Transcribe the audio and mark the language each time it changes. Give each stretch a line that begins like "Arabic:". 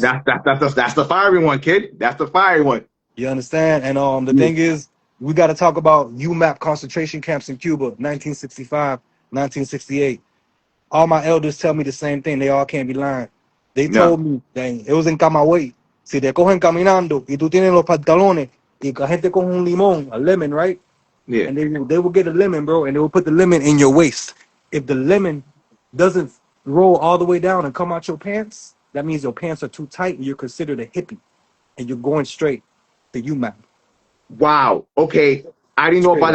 English: that's the fiery one, kid. That's the fiery one. You understand? And the Yeah, thing is, we got to talk about UMAP concentration camps in Cuba, 1965, 1968. All my elders tell me the same thing. They all can't be lying. They no, told me, dang, it was en Camagüey.
Spanish: Si te cogen caminando y tú tienes los pantalones y la gente coge un limón,
English: a lemon, right? yeah. And they will get a lemon, bro, and they will put the lemon in your waist. If the lemon doesn't roll all the way down and come out your pants, that means your pants are too tight and you're considered a hippie and you're going straight to UMAP. Wow. Okay. I didn't know Straight about